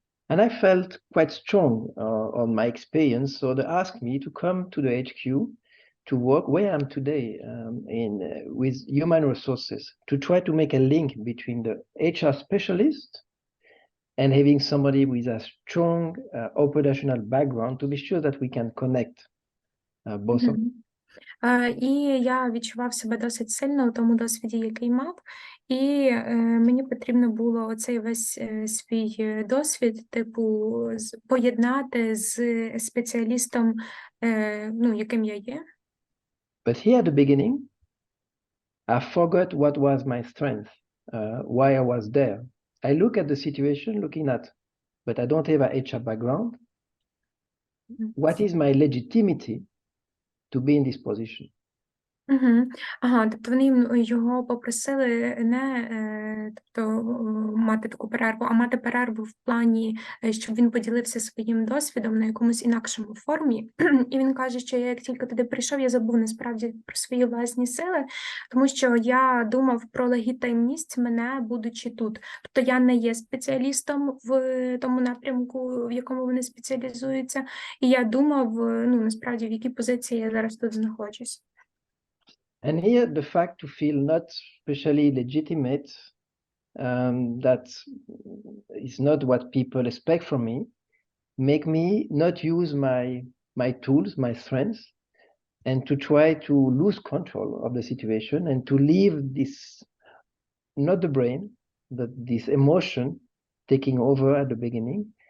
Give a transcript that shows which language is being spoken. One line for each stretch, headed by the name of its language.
English: And I felt quite strong on my experience, so they asked me to come to the HQ to work where I am today with human resources, to try to make a link between the HR specialist and having somebody with a strong operational background to be sure that we can connect both of them.
Ukrainian: І я відчував себе досить сильно у тому досвіді, який мав, і мені потрібно було оцей весь свій досвід, поєднати з спеціалістом, яким я є.
English: But here at the beginning, I forgot what was my strength, why I was there. I look at the situation looking at, but I don't have a HR background. What is my legitimacy to be in this position?
Ukrainian: Тобто вони його попросили не мати таку перерву, а мати перерву в плані, щоб він поділився своїм досвідом на якомусь інакшому формі. І він каже, що я як тільки туди прийшов, я забув насправді про свої власні сили, тому що я думав про легітимність мене, будучи тут. Тобто я не є спеціалістом в тому напрямку, в якому вони спеціалізуються, і я думав, насправді, в якій позиції я зараз тут знаходжусь.
English: And here, the fact to feel not especially legitimate, that is not what people expect from me, make me not use my tools, my strengths, and to try to lose control of the situation and to leave this, not the brain, but this emotion taking over at the beginning.